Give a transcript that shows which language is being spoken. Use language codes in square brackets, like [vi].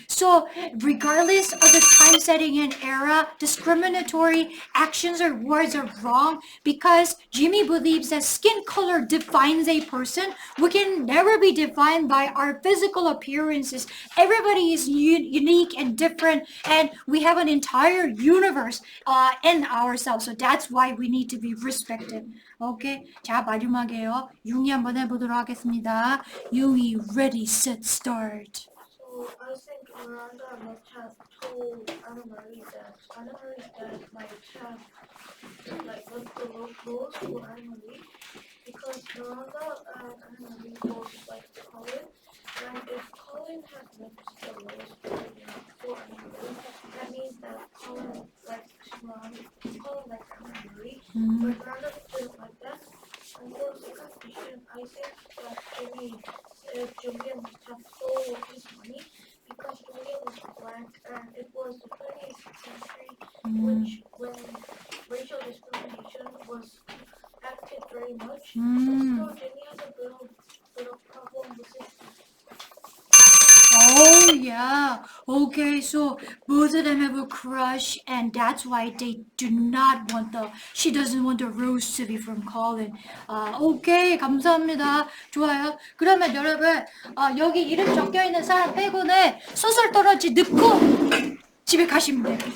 [en] So regardless of the time setting and era, discriminatory actions or words are wrong because Jimmy believes that skin color defines a person. We can never be defined by our physical appearances. Everybody is unique and different, and we have an entire universe in ourselves. So that's why we need to be respected. [ko] Okay. 자, 마지막에요. 융이 한번 해보도록 하겠습니다. [en] 융이 ready, set, start. So I think Miranda must have told Annemarie that Annemarie might have left the rose for Annemarie because Miranda and Annemarie both like Colin, and if Colin had left the rose for Annemarie, that means that Colin likes Annemarie, but Miranda didn't like that. And for the second question, I think that Julia must have told his money because Julia was black and it was the 20th century 음, which when racial discrimination was acted very much. 음. So Jimmy has a bit of problem with it. Oh yeah. Okay, so both of them have a crush, and that's why they do not want the. She doesn't want the rose to be from Colin. [ko] 아, 오케이, 감사합니다. 좋아요. 그러면 여러분, 여기 이름 적혀 있는 사람 빼고는 소설 떨어지 넣고 집에 가시면 돼요.